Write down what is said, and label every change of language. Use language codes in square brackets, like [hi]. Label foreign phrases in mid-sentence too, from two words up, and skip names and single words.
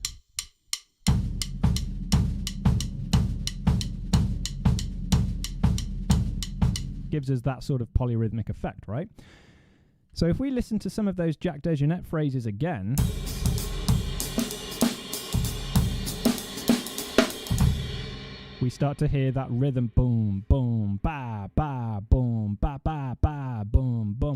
[en] Gives us that sort of polyrhythmic effect, right? So if we listen to some of those Jack DeJohnette phrases again, we start to hear that rhythm, boom, boom, ba, ba, boom, ba, ba, ba, boom, boom.